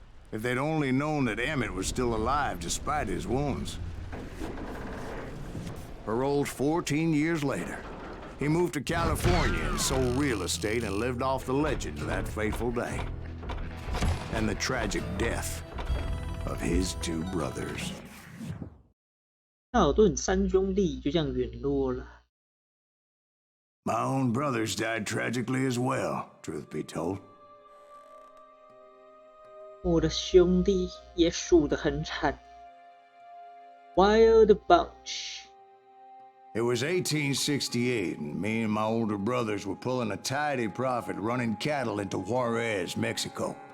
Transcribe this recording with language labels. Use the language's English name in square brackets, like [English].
[English] If they'd only known that Emmett was still alive despite his wounds. Paroled 14 years later, he moved to California and sold real estate and lived off the legend of that fateful day. And the tragic death of his two brothers. [Chinese] 道顿三兄弟就这样陨落了。 [English] My own brothers died tragically as well, truth be told. [Chinese] 我的兄弟也输得很惨。 [English] Wild bunch. It was 1868, and me and my older brothers were pulling a tidy profit running cattle into Juarez, Mexico.